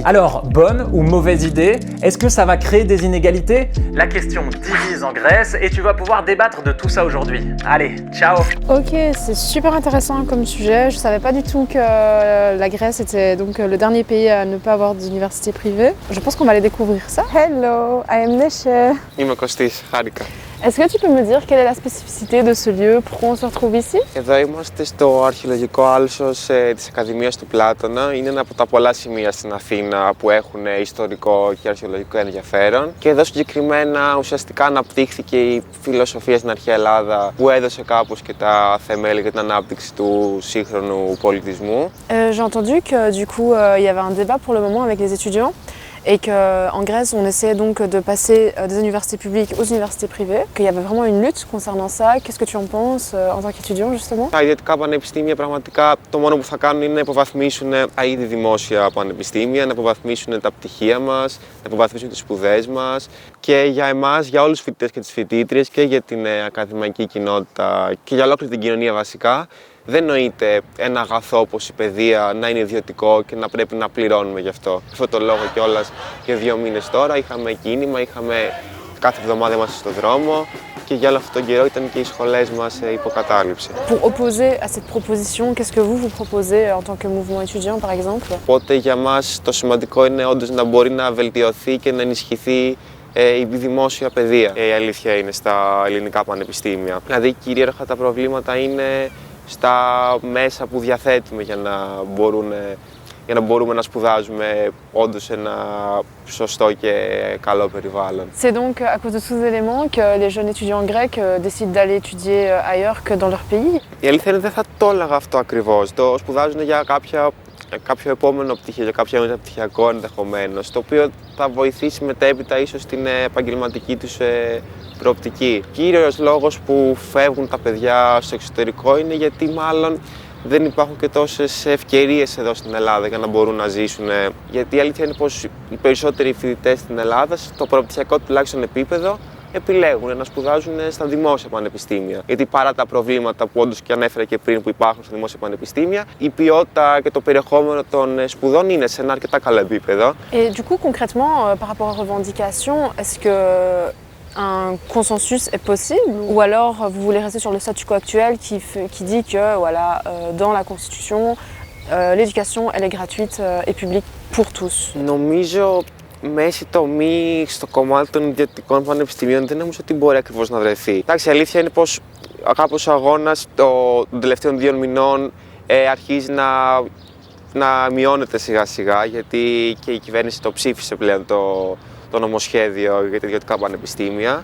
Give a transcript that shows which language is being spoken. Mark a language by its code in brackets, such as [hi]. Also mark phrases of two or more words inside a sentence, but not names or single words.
[fr] Alors, bonne ou mauvaise idée? Est-ce que ça va créer des inégalités? La question divise en Grèce et tu vas pouvoir débattre de tout ça aujourd'hui. Allez, ciao! Ok, c'est super intéressant comme sujet. Je savais pas du tout que la Grèce était donc le dernier pays à ne pas avoir d'université privée. Je pense qu'on va aller découvrir ça. [en] Hello, I am Neche. [el] Είμαι Κωστής, χάρηκα. [fr] Est-ce que tu peux me dire quelle est la spécificité de ce lieu? Pourquoi on se retrouve ici? [el] Εδώ είμαστε στο αρχαιολογικό άλσος της Ακαδημίας του Πλάτωνα. Είναι ένα από τα πολλά σημεία στην Αθήνα που έχουν ιστορικό και αρχαιολογικό ενδιαφέρον. Και εδώ συγκεκριμένα ουσιαστικά αναπτύχθηκε η φιλοσοφία στην αρχαία Ελλάδα που έδωσε κάπως και τα θεμέλια για την ανάπτυξη του σύγχρονου πολιτισμού. [fr] J'ai entendu que du coup il y avait un débat pour le moment avec les étudiants. Et qu'en Grèce, on essayait donc de passer des universités publiques aux universités privées, qu'il y avait vraiment une lutte concernant ça. Qu'est-ce que tu en penses en tant qu'étudiant, justement? [el] Τα ιδιωτικά πανεπιστήμια πραγματικά το μόνο που θα κάνουν είναι να υποβαθμίσουν τα ήδη δημόσια πανεπιστήμια, να υποβαθμίσουν τα πτυχία μας, να υποβαθμίσουν τις σπουδές μας. Και για εμάς, για όλους τους φοιτητές και τις φοιτήτριες και για την ακαδημαϊκή κοινότητα και για ολόκληρη την κοινωνία βασικά, δεν νοείται ένα αγαθό όπως η παιδεία να είναι ιδιωτικό και να πρέπει να πληρώνουμε γι' αυτό. Γι' αυτό το λόγο κιόλας και 2 μήνες τώρα είχαμε κίνημα, είχαμε κάθε εβδομάδα είμαστε στο δρόμο και για όλο αυτόν τον καιρό ήταν και οι σχολές μας υποκατάληψη. [fr] Pour opposer à cette proposition, qu'est-ce que vous proposez en tant que mouvement étudiant, par exemple? [el] Οπότε για μας το σημαντικό είναι όντως να μπορεί να βελτιωθεί και να ενισχυθεί η δημόσια παιδεία. Η αλήθεια είναι στα ελληνικά πανεπιστήμια. Δηλαδή κυρίαρχα τα προβλήματα είναι στα μέσα που διαθέτουμε για να μπορούμε να σπουδάζουμε όντως σε ένα σωστό και καλό περιβάλλον. [fr] C'est donc à cause de tous ces éléments que les jeunes étudiants grecs décident d'aller étudier ailleurs que dans leur pays? [el] Η αλήθεια είναι δεν θα το έλεγα αυτό ακριβώς. Το σπουδάζουν για κάποιο επόμενο πτυχίο, για κάποιο μεταπτυχιακό ενδεχομένως, το οποίο θα βοηθήσει μετέπειτα ίσως στην επαγγελματική τους προοπτική. Κύριος λόγος που φεύγουν τα παιδιά στο εξωτερικό είναι γιατί μάλλον δεν υπάρχουν και τόσες ευκαιρίες εδώ στην Ελλάδα για να μπορούν να ζήσουν. Γιατί η αλήθεια είναι πως οι περισσότεροι φοιτητές στην Ελλάδα, στο προοπτυχιακό τουλάχιστον επίπεδο, επιλέγουν να σπουδάζουν στα δημόσια πανεπιστήμια. Γιατί παρά τα προβλήματα που όντως και ανέφερα και πριν που υπάρχουν στα δημόσια πανεπιστήμια, η ποιότητα και το περιεχόμενο των σπουδών είναι σε ένα αρκετά καλό επίπεδο. [fr] Et du coup, concrètement, par rapport aux revendications, est-ce que un consensus est possible ou alors vous voulez rester sur le statu quo actuel qui dit que voilà, dans la Constitution, l'éducation elle est gratuite et publique pour tous? [el] Νομίζω μέση τομή στο κομμάτι των ιδιωτικών πανεπιστημίων δεν νομίζω ότι μπορεί ακριβώς να βρεθεί. Εντάξει, η αλήθεια είναι πως κάπως ο αγώνας των τελευταίων 2 μηνών αρχίζει να μειώνεται σιγά σιγά, γιατί και η κυβέρνηση το ψήφισε πλέον το νομοσχέδιο για τα ιδιωτικά πανεπιστήμια.